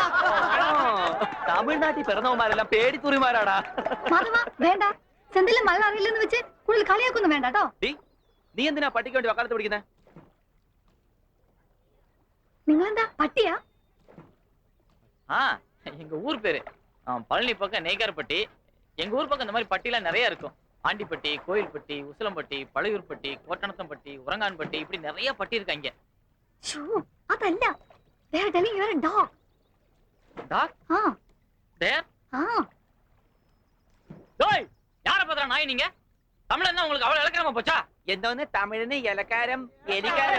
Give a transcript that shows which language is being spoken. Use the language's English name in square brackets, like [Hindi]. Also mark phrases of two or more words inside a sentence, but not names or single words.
[Malayalam] തമിഴ്നാട്ടിൽ പിറന്നവന്മാരെല്ലാം പേടിത്തുറിമാരാടാ. മാധവ, വേണ്ട. സെന്തിലും മഴ അറിയില്ലെന്ന് വെച്ച് കൂടുതൽ കളിയാക്കൊന്നും വേണ്ട കേട്ടോ. നീ എന്തിനാ പട്ടിക്ക് വേണ്ടി വക്കാലത്ത് പിടിക്കുന്നേ? നിങ്ങളെന്താ പട്ടിയാ? [Tamil] எங்க ஊர் பேரு பழனி பக்கம் நெய்காரப்பட்டி. எங்க ஊர் பக்கம் இந்த மாதிரி பட்டிலாம் நிறைய இருக்கும். ஆண்டிப்பட்டி, கோயில்பட்டி, உசிலம்பட்டி, பழையூர்பட்டி, கோட்டணத்தம்பட்டி, உரங்கான்பட்டி, இப்படி நிறைய பட்டி இருக்கு அங்க. [Malayalam] അതല്ല, [English] they are telling you are a dog. Dog? There? [Tamil] டேய், யாரை பத்திர நாய் நீங்க? தமிழன்னா உங்களுக்கு அவ்வளவு இலக்கணமா போச்சா? [Malayalam] എന്തോന്ന് തമിഴിന് ഇലക്കാരം എലിക്കാരം?